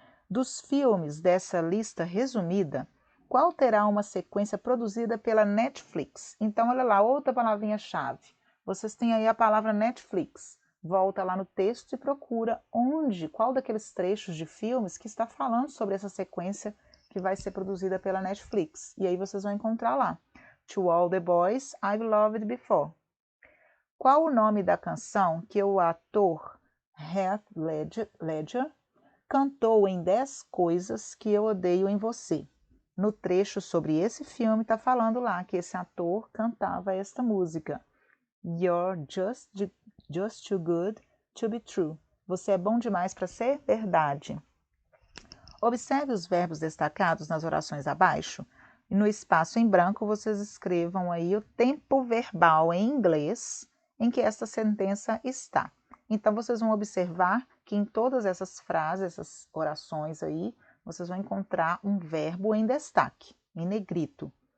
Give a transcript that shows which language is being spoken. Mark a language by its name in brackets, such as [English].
[Portuguese] Dos filmes dessa lista resumida, qual terá uma sequência produzida pela Netflix? Então, olha lá, outra palavrinha-chave. Vocês têm aí a palavra Netflix. Volta lá no texto e procura qual daqueles trechos de filmes que está falando sobre essa sequência que vai ser produzida pela Netflix. E aí vocês vão encontrar lá. [English] To All the Boys I've Loved Before. [Portuguese] Qual o nome da canção que o ator Heath Ledger cantou em 10 coisas que eu odeio em você. No trecho sobre esse filme está falando lá que esse ator cantava esta música. [English] You're just too good to be true. [Portuguese] Você é bom demais para ser verdade. Observe os verbos destacados nas orações abaixo. E no espaço em branco, vocês escrevam aí o tempo verbal em inglês em que esta sentença está. Então, vocês vão observar que em todas essas frases, essas orações aí, vocês vão encontrar um verbo em destaque, em negrito.